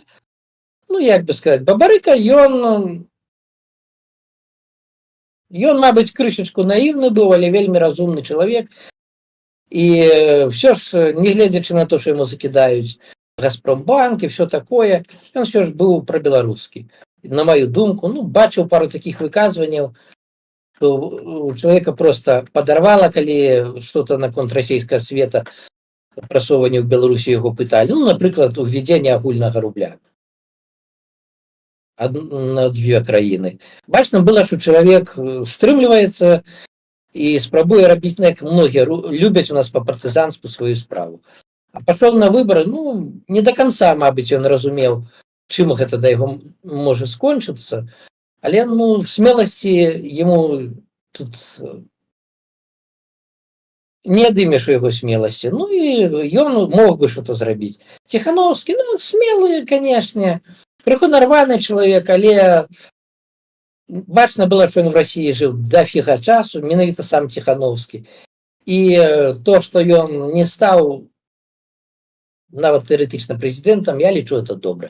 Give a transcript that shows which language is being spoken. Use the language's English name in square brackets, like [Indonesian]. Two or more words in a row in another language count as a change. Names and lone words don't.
[Belarusian] Ну, як бы сказаць, Бабарыка, ён, мабыць, крышачку наіўны быў, але вельмі разумны чалавек. І ўсё ж, не гледзячы на то, што яму закідаюць Газпромбанк і ўсё такое, ён ўсё ж быў прабеларускі. На маю думку, ну, бачыў пару такіх выказванняў, [Russian] что у человека просто подорвало, [Belarusian] калі что-то наконт расійскага света прасоўванне ў Беларусі яго пыталі. Ну, напрыклад, увядзенне агульнага рубля на две краіны. Бачна было, што чалавек стрымліваецца і спрабуе рабіць, як многія любяць у нас па-партызанску сваю справу. А пашоў на выбары, ну, [Russian] не до конца, [Belarusian] мабыць, ён разумеў, чым гэта да яго можа скончыцца. Але, ну, смеласці яму тут не адымеш у яго смеласці. Ну, і ён мог бы что-то зрабіць. Ціханаўскі, ну, смелы, канешне, крыху нарваны чалавек, але бачна было, што ён в Расіі жыў дафіга часу, менавіта сам Ціханаўскі. І то, што ён не стаў нават тэарэтычна прэзідэнтам, я лічу это добра.